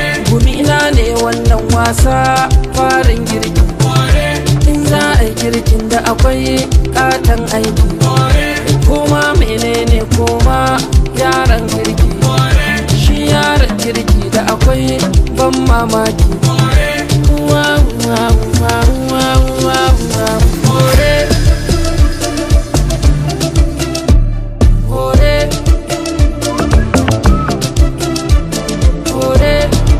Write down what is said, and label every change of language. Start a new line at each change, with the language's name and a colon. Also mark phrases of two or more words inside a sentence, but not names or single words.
Hausa: Gumi na ne wannan wasa farin girki. In za a yi girkin da akwai katon aiki. Koma menene koma yaran kirki. Shi yaran kirki da akwai ban mamaki.
English: Wow, wow, wow, wow, wow, wow. More. More. More.